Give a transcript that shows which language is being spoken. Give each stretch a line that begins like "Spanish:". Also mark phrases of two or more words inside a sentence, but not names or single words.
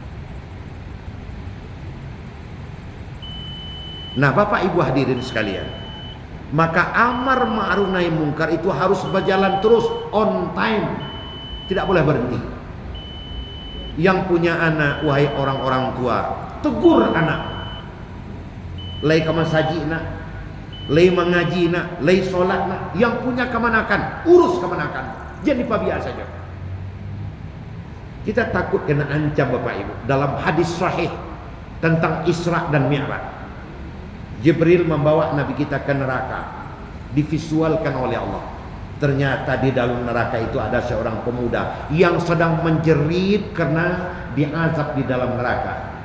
Indonesian: Nah, Bapak Ibu hadirin sekalian, maka
Arabic: amar ma'ruf nahi mungkar
Indonesian: itu harus berjalan terus
English: on time,
Indonesian: tidak boleh berhenti. Yang punya anak, wahai orang-orang tua, tegur anak. Lay ke masjid nak, lay mengaji nak, lay solat nak. Yang punya kemanakan, urus kemanakan. Jadi pabiar saja. Kita takut kena ancam Bapak Ibu. Dalam hadis sahih tentang Isra dan Mi'raj, Jibril membawa Nabi kita ke neraka, divisualkan oleh Allah. Ternyata di dalam neraka itu ada seorang pemuda yang sedang menjerit karena diazab di dalam neraka.